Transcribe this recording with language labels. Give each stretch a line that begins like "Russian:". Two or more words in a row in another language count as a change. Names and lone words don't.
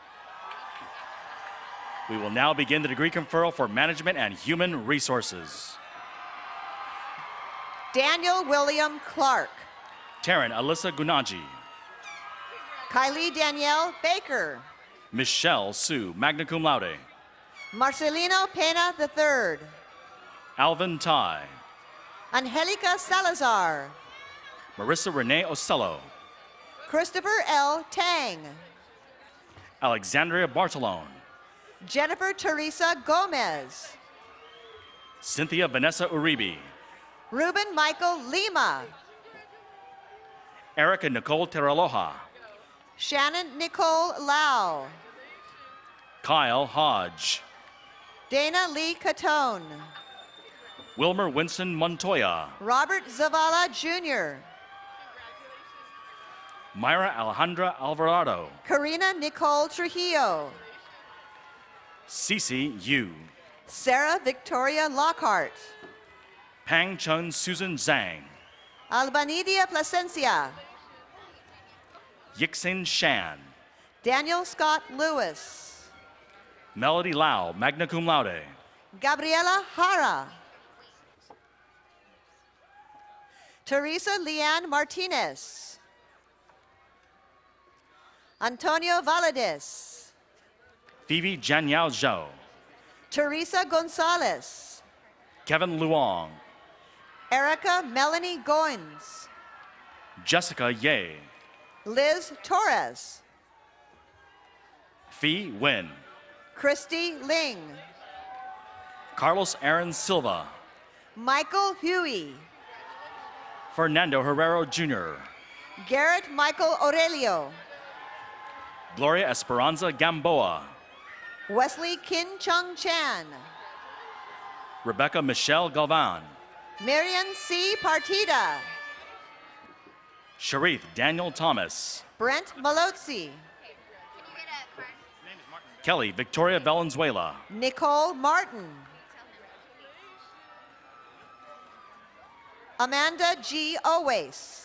English: We will now begin the degree conferral for Management and Human Resources. Daniel William Clark. Taryn Alyssa Gunaji. Kylie Danielle Baker. Michelle Sue, magna cum laude. Marcelino Pena III. Alvin Tai. Angelica Salazar. Marissa Renee Ocello. Christopher L. Tang. Alexandria Bartolone. Jennifer Teresa Gomez. Cynthia Vanessa Uribe. Ruben Michael Lima. Erica Nicole Teraloja. Shannon Nicole Lau. Kyle Hodge. Dana Lee Catone. Wilmer Winston Montoya. Robert Zavala Jr. Myra Alejandra Alvarado. Karina Nicole Trujillo. Cece Yu. Sarah Victoria Lockhart. Pang Chun Susan Zhang. Albanidia Placencia. Yixin Shan. Daniel Scott Lewis. Melody Lau, magna cum laude. Gabriela Hara. Teresa Leanne Martinez. Antonio Valadez. Phoebe Janyao Zhou. Teresa Gonzalez. Kevin Luong. Erica Melanie Goins. Jessica Ye. Liz Torres. Phi Wen. Christy Ling. Carlos Aaron Silva. Michael Huey. Fernando Herrero Jr. Garrett Michael Aurelio. Gloria Esperanza Gamboa. Wesley Kin Chung Chan. Rebecca Michelle Galvan. Marion C. Partida. Sharif Daniel Thomas. Brent Malotzi. Kelly Victoria Valenzuela. Nicole Martin. Amanda G. Owais.